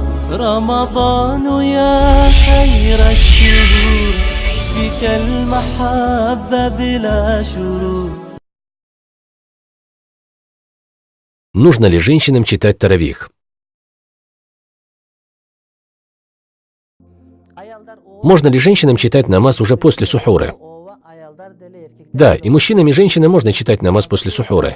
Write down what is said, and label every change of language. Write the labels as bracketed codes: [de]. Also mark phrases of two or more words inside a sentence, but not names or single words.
[ar] رمضان يا خير الشهور بك المحبة بلا شرور. [ru] Нужно ли женщинам читать таравих? Можно ли женщинам читать намаз уже после сухура? Да, и мужчинам, и женщинам можно читать намаз после сухура.